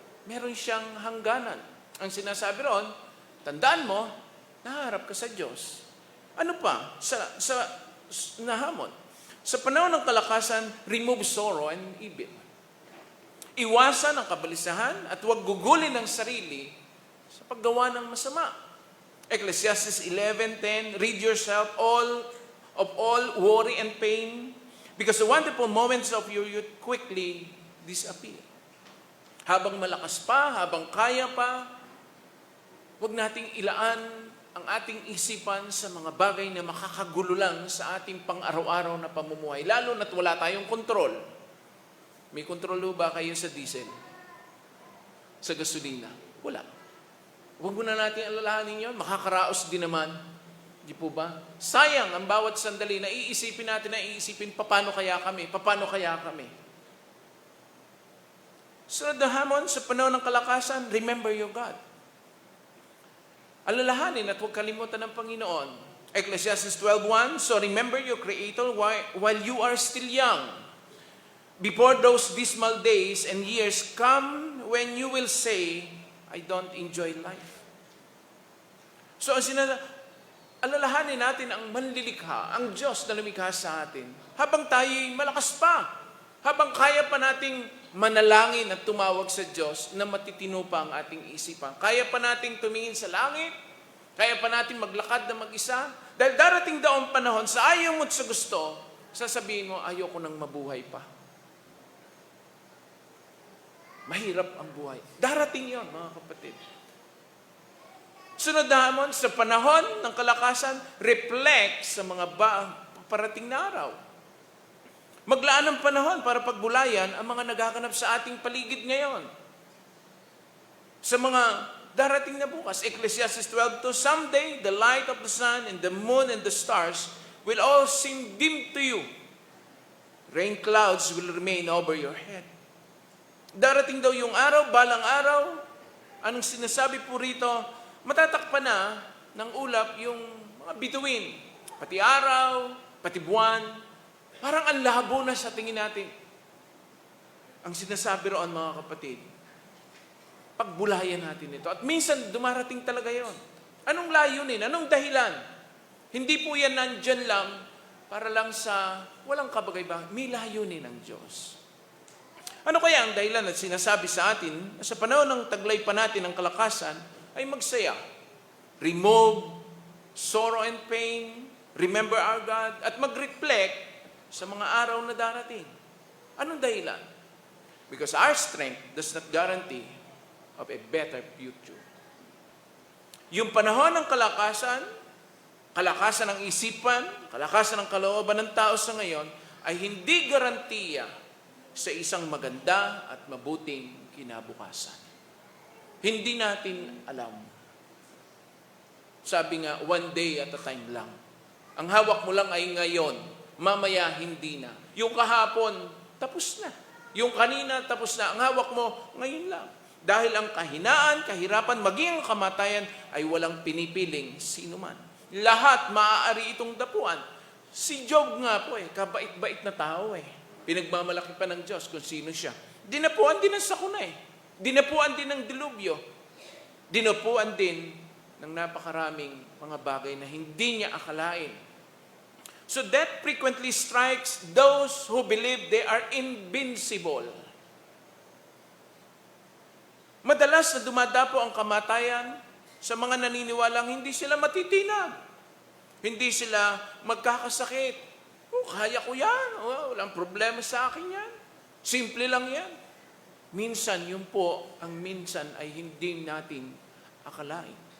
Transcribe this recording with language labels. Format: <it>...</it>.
<tl>Meron siyang hangganan. Ang sinasabi ron, tandaan mo, naharap ka sa Diyos. Ano pa? Sa nahamon. Sa panahon ng kalakasan,</tl> <en>remove sorrow and evil.</en> <tl>Iwasan ang kabalisahan at huwag gugulin ang sarili sa paggawa ng masama.</tl> <en>Ecclesiastes 11:10, rid yourself of all worry and pain, because the wonderful moments of your youth quickly disappear.</en> <tl>Habang malakas pa, habang kaya pa, huwag nating ilaan ang ating isipan sa mga bagay na makakagulo lang sa ating pang-araw-araw na pamumuhay, lalo na't wala tayong kontrol. May kontrol ba kayo sa diesel? Sa gasolina? Wala. Huwag muna natin alalahanin yun. Makakaraos din naman. Di po ba? Sayang ang bawat sandali na iisipin natin paano kaya kami? Paano kaya kami? So the hamon sa panahon ng kalakasan,</tl> <en>remember your God.</en> <tl>Alalahanin at huwag kalimutan ng Panginoon.</tl> <en>Ecclesiastes 12:1, so remember your Creator while you are still young. Before those dismal days and years come when you will say, I don't enjoy life.</en> <tl>So, alalahanin natin ang manlilikha, ang Diyos na lumikha sa atin, habang tayo'y malakas pa, habang kaya pa nating manalangin at tumawag sa Diyos na matitino pa ang ating isipan. Kaya pa nating tumingin sa langit, kaya pa nating maglakad na mag-isa, dahil darating daw ang panahon, sa ayaw mo't sa gusto, sasabihin mo, ayoko nang mabuhay pa. Mahirap ang buhay. Darating yon, mga kapatid. Sunod na hamon, sa panahon ng kalakasan, reflect sa mga parating na araw. Maglaan ng panahon para pagbulayan ang mga nagaganap sa ating paligid ngayon. Sa mga darating na bukas,</tl> <en>Ecclesiastes 12:2, someday the light of the sun and the moon and the stars will all seem dim to you. Rain clouds will remain over your head.</en> <tl>Darating daw yung araw, balang araw, anong sinasabi po rito, matatakpan na ng ulap yung mga bituin. Pati araw, pati buwan, parang ang labo na sa tingin natin. Ang sinasabi roon, mga kapatid, pagbulayan natin ito. At minsan dumarating talaga yon. Anong layunin? Anong dahilan? Hindi po yan nandyan lang para lang sa walang kabagay-bagay. May layunin ng Diyos. Ano kaya ang dahilan at sinasabi sa atin na sa panahon ng taglay pa natin ng kalakasan ay magsaya?</tl> <en>Remove sorrow and pain, remember our God,</en> <tl>at mag-reflect sa mga araw na darating. Anong dahilan?</tl> <en>Because our strength does not guarantee of a better future.</en> <tl>Yung panahon ng kalakasan ng isipan, kalakasan ng kalooban ng tao sa ngayon, ay hindi garantiya sa isang maganda at mabuting kinabukasan. Hindi natin alam. Sabi nga,</tl> <en>one day at a time</en> <tl>lang. Ang hawak mo lang ay ngayon, mamaya hindi na. Yung kahapon, tapos na. Yung kanina, tapos na. Ang hawak mo, ngayon lang. Dahil ang kahinaan, kahirapan, maging ang kamatayan ay walang pinipiling sino man. Lahat maaari itong dapuan. Si Job nga po kabait-bait na tao Pinagmamalaki pa ng Diyos kung sino siya. Dinapuan din ng sakuna Dinapuan din ng dilubyo. Dinapuan din ng napakaraming mga bagay na hindi niya akalain.</tl> <en>So death frequently strikes those who believe they are invincible.</en> <tl>Madalas na dumadapo ang kamatayan sa mga naniniwalang hindi sila matitinag. Hindi sila magkakasakit. Kaya ko yan. Walang problema sa akin yan. Simple lang yan. Minsan, yun po, ang minsan ay hindi natin akalain.</tl>